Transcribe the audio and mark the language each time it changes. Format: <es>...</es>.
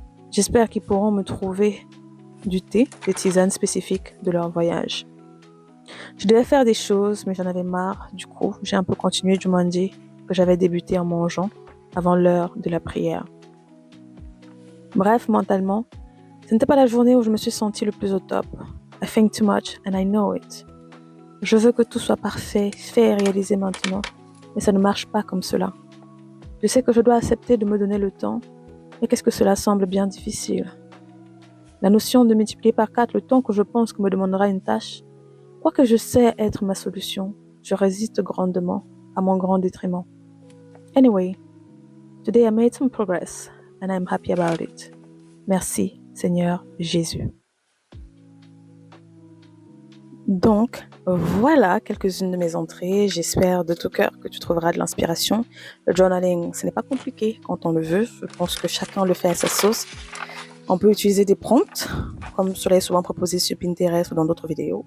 <fr>J'espère qu'ils pourront me trouver du thé, des tisanes spécifiques de leur voyage. Je devais faire des choses, mais j'en avais marre. Du coup, j'ai un peu continué Jumanji que j'avais débuté en mangeant avant l'heure de la prière. Bref, mentalement, ce n'était pas la journée où je me suis sentie le plus au top.</fr> <en>I think too much and I know it.</en> <fr>Je veux que tout soit parfait, fait et réalisé maintenant, mais ça ne marche pas comme cela. Je sais que je dois accepter de me donner le temps, mais qu'est-ce que cela semble bien difficile. La notion de multiplier par 4 le temps que je pense que me demandera une tâche, quoique je sais être ma solution, je résiste grandement, à mon grand détriment.</fr> <en>Anyway, today I made some progress and I'm happy about it.</en> <fr>Merci, Seigneur Jésus. Donc, voilà quelques-unes de mes entrées. J'espère de tout cœur que tu trouveras de l'inspiration. Le journaling, ce n'est pas compliqué quand on le veut. Je pense que chacun le fait à sa sauce. On peut utiliser des prompts, comme cela est souvent proposé sur Pinterest ou dans d'autres vidéos.</fr>